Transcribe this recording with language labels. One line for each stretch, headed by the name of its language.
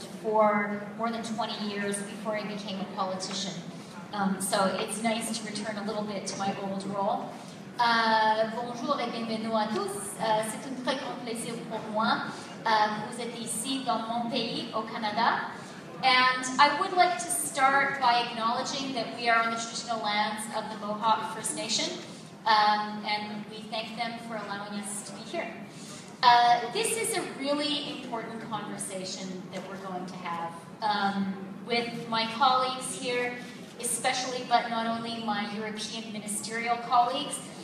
English: for more than 20 years before I became a politician. So it's nice to return a little bit to my old role.
French: Bonjour et bienvenue à tous. C'est un très grand plaisir pour moi. Vous êtes ici dans mon pays, au Canada.
English: And I would like to start by acknowledging that we are on the traditional lands of the Mohawk First Nation, and we thank them for allowing us to be here. This is a really important conversation that we're going to have with my colleagues here, especially, but not only my European ministerial colleagues.